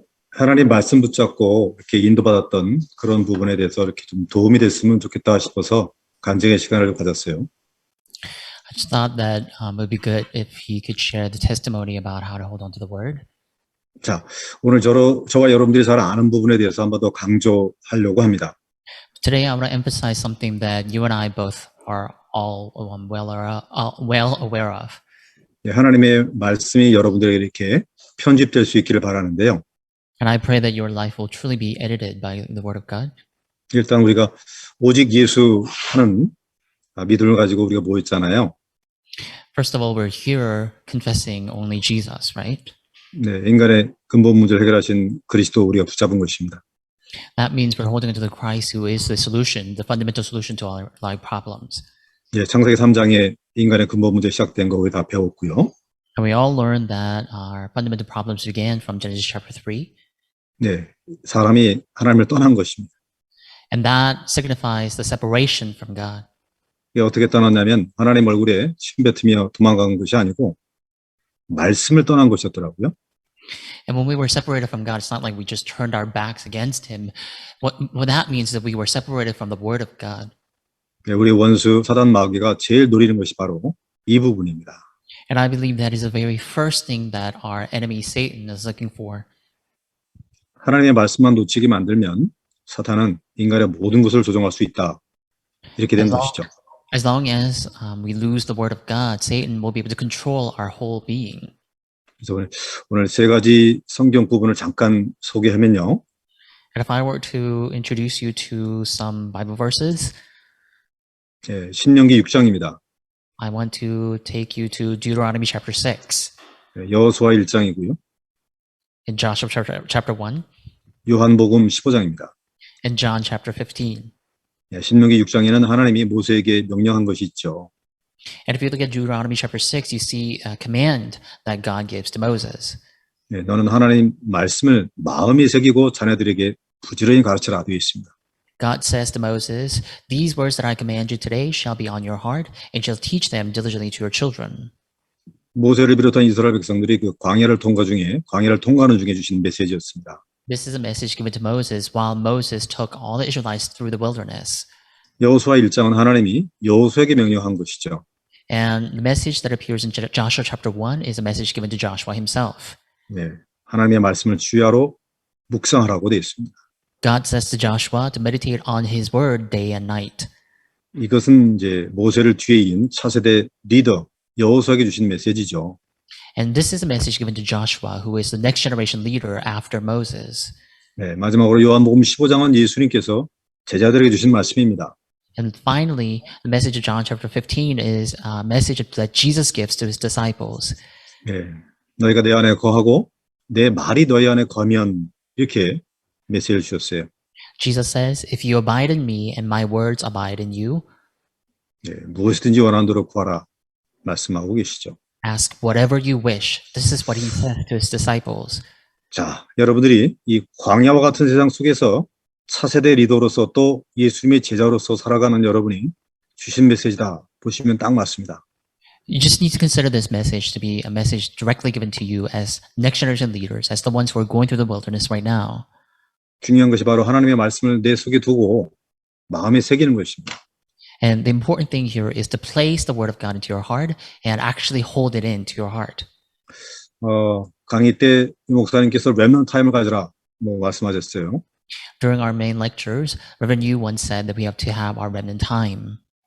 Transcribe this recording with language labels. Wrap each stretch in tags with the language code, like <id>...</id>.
<ko>하나님 말씀 붙잡고 이렇게 인도받았던 그런 부분에 대해서 이렇게 좀 도움이 됐으면 좋겠다 싶어서 간증의 시간을 가졌어요.</ko> <en>I just thought that it would be good if he could share the testimony about how to hold on to the word.</en> <ko>자, 오늘 저와 여러분들이 잘 아는 부분에 대해서 한 번 더 강조하려고 합니다.</ko> <en>Today, I want to emphasize something that you and I both are all well aware of.</en> <ko>예, 하나님의 말씀이 여러분들에게 이렇게 편집될 수 있기를 바라는데요.</ko> <en>And I pray that your life will truly be edited by the word of God.</en> <ko>일단 우리가 오직 예수 하는 믿음을 가지고 우리가 모였잖아요.</ko> <en>First of all, we're here confessing only Jesus, right?</en> <ko>네, 인간의 근본 문제를 해결하신 그리스도 우리가 붙잡은 것입니다.</ko> <en>That means we're holding onto the Christ who is the solution, the fundamental solution to all our life problems.</en> <ko>예, 창세기 3장에 인간의 근본 문제 시작된 거 우리 다 배웠고요.</ko> <en>And we all learned that our fundamental problems began from Genesis chapter 3.</en> <ko>네, 사람이 하나님을 떠난 것입니다.</ko> <en>And that signifies the separation from God.</en> <ko>이게 어떻게 떠났냐면 하나님 얼굴에 침 뱉으며 도망간 것이 아니고 말씀을 떠난 것이었더라고요.</ko> <en>And when we were separated from God, it's not like we just turned our backs against Him. What that means is that we were separated from the Word of God.</en> <ko>네, 우리 원수 사단 마귀가 제일 노리는 것이 바로 이 부분입니다.</ko> <en>And I believe that is the very first thing that our enemy Satan is looking for.</en> <ko>하나님의 말씀만 놓치게 만들면 사탄은 인간의 모든 것을 조종할 수 있다. 이렇게 된 것이죠.</ko> <en>As long as we lose the Word of God, Satan will be able to control our whole being.</en> <ko>그래서 오늘 세 가지 성경 부분을 잠깐 소개하면요.</ko> <en>And if I were to introduce you to some Bible verses,</en> <ko>예, 신명기 6장입니다.</ko> <en>I want to take you to Deuteronomy chapter 6,</en> <ko>예, 여호수아 1장이고요.</ko> <en>in Joshua chapter 1,</en> <ko>요한복음 15장입니다.</ko> <en>and John chapter 15.</en> <ko>예, 신명기 6장에는 하나님이 모세에게 명령한 것이 있죠.</ko> <en>And if you look at Deuteronomy chapter 6, you see a command that God gives to Moses.</en> <ko>예, 너는 하나님 말씀을 마음에 새기고 자녀들에게 부지런히 가르쳐라 되어 있습니다.</ko> <en>God says to Moses, "These words that I command you today shall be on your heart, and shall teach them diligently to your children."</en> <ko>모세를 비롯한 이스라엘 백성들이 그 광야를 통과하는 중에 주신 메시지였습니다.</ko> <en>This is a message given to Moses while Moses took all the Israelites through the wilderness.</en> <ko>여호수아 1장은 하나님이 여호수아에게 명령한 것이죠.</ko> <en>And the message that appears in Joshua chapter 1 is a message given to Joshua himself.</en> <ko>네, 하나님의 말씀을 주야로 묵상하라고 되어 있습니다.</ko> <en>God says to Joshua to meditate on his word day and night.</en> <ko>이것은 이제 모세를 뒤에 이은 차세대 리더 여호수아에게 주신 메시지죠.</ko> <en>And this is a message given to Joshua, who is the next generation leader after Moses.</en> <ko>네, 마지막으로 요한복음 15장은 예수님께서 제자들에게 주신 말씀입니다.</ko> <en>And finally, the message of John chapter 15 is a message that Jesus gives to his disciples.</en> <ko>네, 너희가 내 안에 거하고 내 말이 너희 안에 거면 이렇게 메시지를 주셨어요.</ko> <en>Jesus says, "If you abide in me and my words abide in you,</en> <ko>네, 무엇이든지 원하는 대로 구하라 말씀하고 계시죠.</ko> <en>ask whatever you wish." This is what he said to his disciples.</en> <ko>자, 여러분들이 이 광야와 같은 세상 속에서 차세대 리더로서 또 예수님의 제자로서 살아가는 여러분이 주신 메시지다 보시면 딱 맞습니다.</ko> <en>You just need to consider this message to be a message directly given to you as next generation leaders, as the ones who are going through the wilderness right now.</en> <ko>중요한 것이 바로 하나님의 말씀을 내 속에 두고 마음에 새기는 것입니다.</ko> <en>And the important thing here is to place the word of God into your heart and actually hold it into your heart.</en> <ko>강의 때 이 목사님께서 렘넌트 타임을 가져라 말씀하셨어요.</ko> <en>During our main lectures, Reverend Yu once said that we have to have our remnant time.</en>